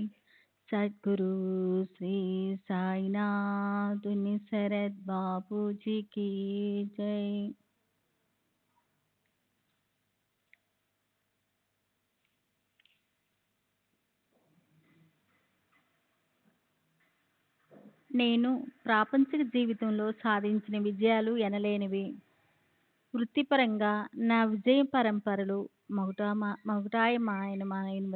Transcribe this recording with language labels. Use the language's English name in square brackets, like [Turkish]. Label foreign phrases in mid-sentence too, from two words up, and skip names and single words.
[Hindi] सद्गुरु श्री साईनाथ उनि शरद बाबू जी की जय। [Telugu] నేను ప్రాపంచిక జీవితంలో సాధించిన విజయాలు ఎనలేనివి. వృత్తిపరంగా నా విజయ పరంపరలు మగుటాయమానమైనవి.